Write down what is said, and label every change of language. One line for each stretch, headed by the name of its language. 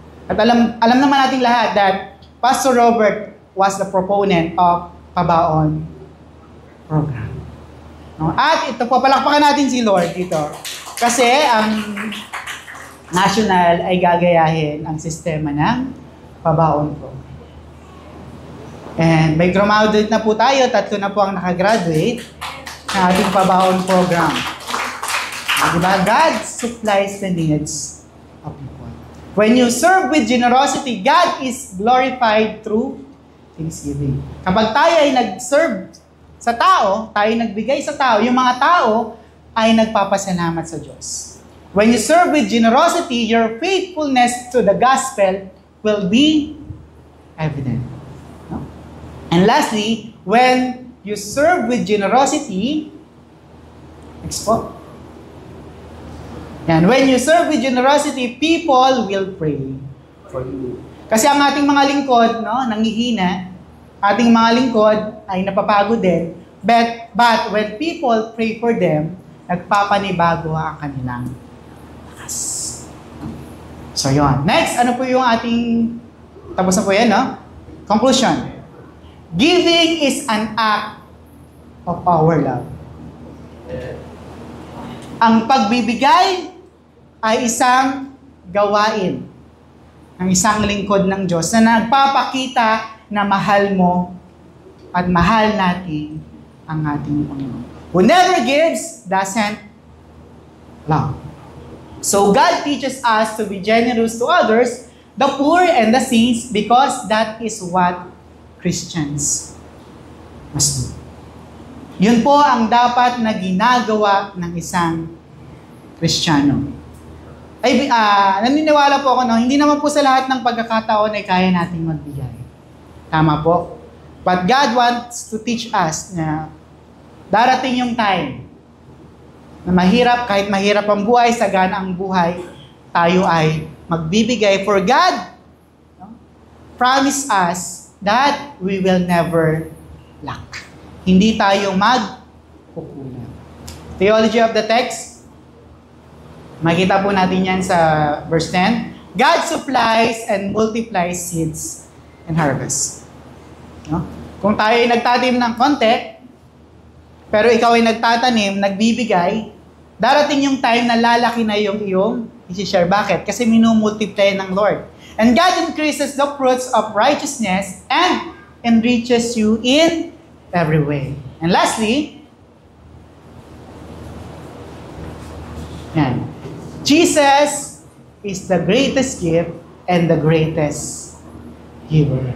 Filipino: At alam naman natin lahat
English: that Pastor Robert was the proponent of Pabaon program.
Filipino: No? At ito po, palakpakan natin si Lord dito. Kasi ang national ay gagayahin ang sistema ng Pabaon program. And may graduate na po tayo, 3 na po ang nakagraduate ng ating Pabaon program. Diba?
English: God supplies the needs of people. When you serve with generosity, God is glorified through thanksgiving.
Filipino: Kapag tayo ay nag-serve sa tao, tayo nagbigay sa tao, yung mga tao ay nagpapasalamat sa Diyos.
English: When you serve with generosity, your faithfulness to the gospel will be evident. No? And lastly, when you serve with generosity, and when you serve with generosity, people will pray for you.
Filipino: Kasi ang ating mga lingkod, nanghihina, ating mga lingkod ay napapagod din,
English: but when people pray for them,
Filipino: nagpapanibago ang kanilang lakas. So yun. Next, ano po yung ating, tapos na po yan, Conclusion.
English: Giving is an act of our love.
Filipino: Ang pagbibigay ay isang gawain ng isang lingkod ng Diyos na nagpapakita na mahal mo at mahal natin ang ating Panginoon.
English: Who never gives doesn't love. So God teaches us to be generous to others the poor and the saints, because that is what Christians must do.
Filipino: Yun po ang dapat na ginagawa ng isang Kristiyano. Ay, naniniwala po ako, no, hindi naman po sa lahat ng pagkakataon ay kaya nating magbigay. Tama po.
English: But God wants to teach us
Filipino: na darating yung time na mahirap, kahit mahirap ang buhay, sagana ang buhay, tayo ay magbibigay.
English: For God promise us that we will never lack.
Filipino: Hindi tayo magkukulang.
English: Theology of the text,
Filipino: makita po natin yan sa verse 10.
English: God supplies and multiplies seeds and harvest. No?
Filipino: Kung tayo ay nagtanim ng konti, pero ikaw ay nagtatanim, nagbibigay, darating yung time na lalaki na yung iyong i-share. Bakit? Kasi minumultiply ng Lord.
English: And God increases the fruits of righteousness and enriches you in every way. And lastly, yan. Jesus is the greatest gift and the greatest giver.